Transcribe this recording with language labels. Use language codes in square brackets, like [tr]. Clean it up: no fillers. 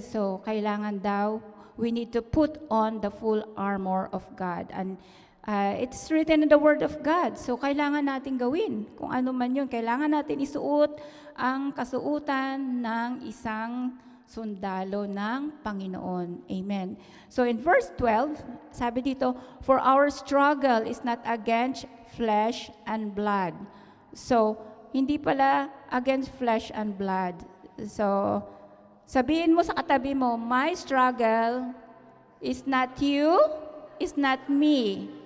[en] So, kailangan daw, we need to put on the full armor of God. And it's written in the Word of God. [tl] So, kailangan natin gawin. Kung ano man yun, kailangan natin isuot ang kasuutan ng isang sundalo ng Panginoon. Amen. [en] So, in verse 12, sabi dito, for our struggle is not against flesh and blood. [tl] So, hindi pala against flesh and blood. [en] So, sabihin mo sa katabi mo, my struggle is not you, is not me.